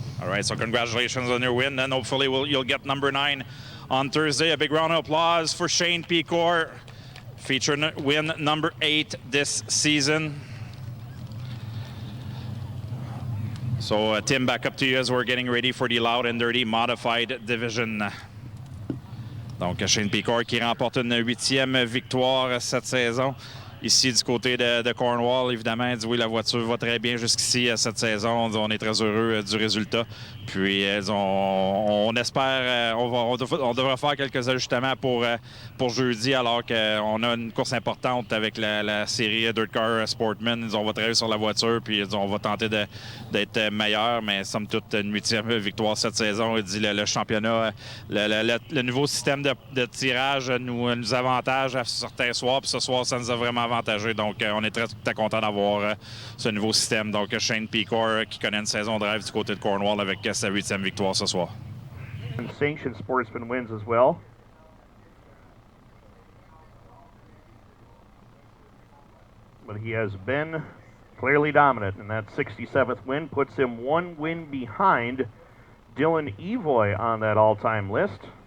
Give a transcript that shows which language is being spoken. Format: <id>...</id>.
<en>All right, so congratulations on your win, and hopefully you'll get number 9 on Thursday. A big round of applause for Shane Picor, feature win number 8 this season. So, Tim, back up to you as we're getting ready for the Loud and Dirty Modified Division.</en> <fr>Donc, Shane Picor qui remporte une 8e victoire cette saison. Ici, du côté de Cornwall, évidemment, il dit oui, la voiture va très bien jusqu'ici cette saison. On est très heureux du résultat. Puis, on espère, on devra faire quelques ajustements pour jeudi, alors qu'on a une course importante avec la série Dirt Car Sportman. On va travailler sur la voiture, puis on va tenter d'être meilleur, mais somme toute, une 8e victoire cette saison. Il dit le championnat, le nouveau système de tirage nous avantage à certains soirs, puis ce soir, ça nous a vraiment avantagé. Donc, on est très content d'avoir ce nouveau système. Donc, Shane Picor qui connaît une saison de rêve du côté de Cornwall avec sa 8e victoire ce soir.</fr> <en>Sanctioned Sportsman wins as well. But he has been clearly dominant, and that 67th win puts him 1 win behind Dylan Evoy on that all-time list.</en>